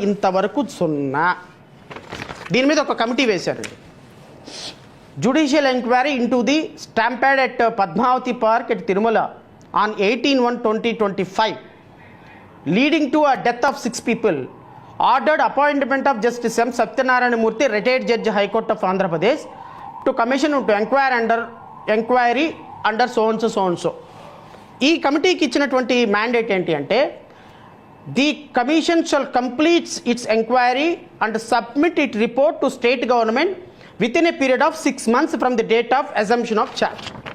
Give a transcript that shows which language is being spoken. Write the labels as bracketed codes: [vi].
[te] ఇంతవరకు 0. దీని మీద ఒక కమిటీ వేశారండి. [en] Judicial enquiry into the stampede at Padmavathi park at Tirumala on 18/1/2025 లీడింగ్ టు a death of 6 people ordered appointment of Justice M. Satyanarayana Murthy, retired judge, High Court of Andhra Pradesh, to commission to enquiry under so. [te] ఈ కమిటీకి ఇచ్చినటువంటి mandate ఏంటి అంటే, [en] The commission shall completes its enquiry and submit it report to state government within a period of 6 months from the date of assumption of charge.